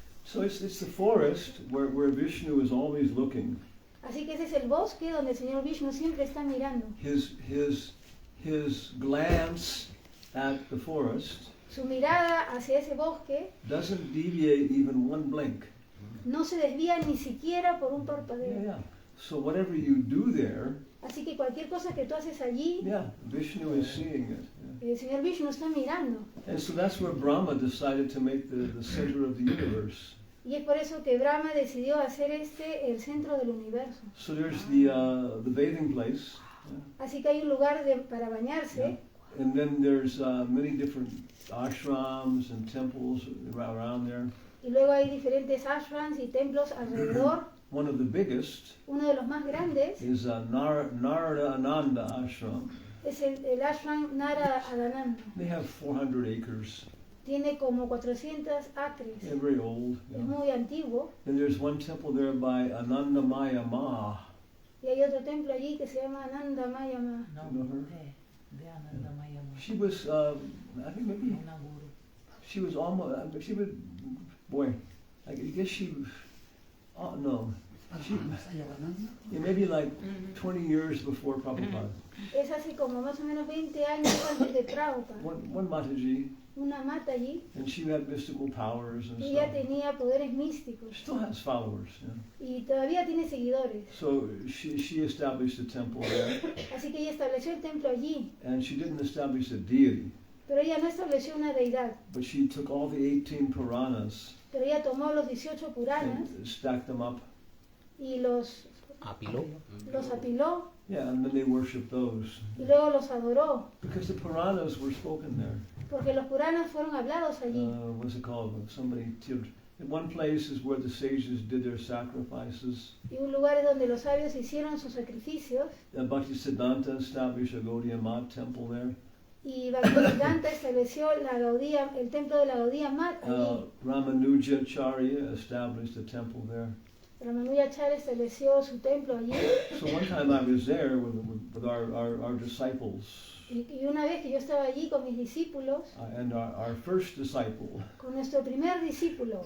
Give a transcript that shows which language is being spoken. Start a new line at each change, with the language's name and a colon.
English: So it's the forest where Vishnu is always looking.
Spanish: Así que ese es el bosque donde el Señor Vishnu siempre está mirando.
English: His glance at the forest
Spanish: Su mirada hacia ese bosque
English: doesn't deviate even one blink.
Spanish: no se desvía ni siquiera por un parpadeo.
English: Yeah. So whatever you do there,
Spanish: Así que cualquier cosa que tú haces allí,
English: yeah, Vishnu is seeing it. Yeah.
Spanish: el Señor Vishnu está mirando.
English: And so that's where Brahma decided to make the center of the universe.
Spanish: Y es por eso que Brahma decidió hacer el centro del universo.
English: So there's the bathing place.
Spanish: Así que hay un lugar para bañarse.
English: Yeah. And then there's many different ashrams and temples around there.
Spanish: Y luego hay diferentes ashrams y templos alrededor.
English: One of the biggest
Spanish: Uno de los más grandes
English: is Narada Ananda Ashram.
Spanish: es el ashram Nara Adananda.
English: They have 400 acres.
Spanish: Tiene como 400 acres.
English: They're very old.
Spanish: Es muy antiguo.
English: And there's one temple there by Anandamaya Ma.
Spanish: Y hay otro templo allí que se llama Ananda Mayama.
English: You know her? She was, I think maybe, she was almost, she was, boy, I guess she, oh no, Maybe like 20 years before Prabhupada.
Spanish: Es así como más o menos 20 años antes de Prabhupada.
English: One Mataji,
Spanish: Una mata allí
English: and she had mystical powers and
Spanish: y ella
English: stuff.
Spanish: tenía poderes místicos
English: Still has followers.
Spanish: y todavía tiene seguidores.
English: So she established a temple there,
Spanish: Así que ella estableció el templo allí,
English: and she didn't establish a deity,
Spanish: pero ella no estableció una deidad,
English: but she took all the 18 Puranas
Spanish: pero ella tomó los 18 Puranas
English: and stacked them up.
Spanish: y los apiló
English: Yeah, and then they worshipped those.
Spanish: y luego los adoró,
English: Because the Puranas were spoken there.
Spanish: porque los Puranas fueron hablados allí.
English: What's it called? In one place is where the sages did their sacrifices.
Spanish: Y un lugar es donde los sabios hicieron sus sacrificios
English: Bhaktisiddhanta established a Gaudiya Math temple there.
Spanish: y Bhaktivedanta estableció el templo de la Gaudiya Math allí.
English: Ramanujacharya established a temple there.
Spanish: Ramanujacharya estableció su templo allí.
English: So one time I was there with our disciples.
Spanish: Y una vez que yo estaba allí con mis discípulos,
English: And our first disciple,
Spanish: con nuestro primer discípulo,